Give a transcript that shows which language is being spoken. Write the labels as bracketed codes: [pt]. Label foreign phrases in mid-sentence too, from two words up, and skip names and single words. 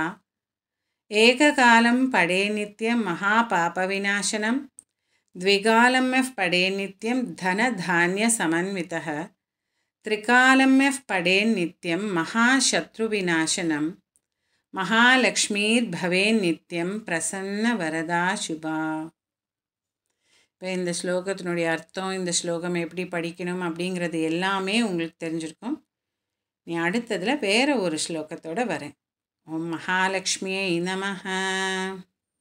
[sa] एककालं पठे नित्यं महापापविनाशनं द्विकालं यः पठे नित्यं धनधान्यसमन्वितः त्रिकालं यः पठे नित्यं महाशत्रुविनाशनं महालक्ष्मीर्भवेन् नित्यं प्रसन्न वरदा शुभा. [ta] இப்போ இந்த ஸ்லோகத்தினுடைய அர்த்தம், இந்த ஸ்லோகம் எப்படி படிக்கணும் அப்படிங்கிறது எல்லாமே உங்களுக்கு தெரிஞ்சிருக்கும். நீ அடுத்ததில் வேறு ஒரு ஸ்லோகத்தோடு வரேன். [sa] ओम् महालक्ष्म्यै नमः.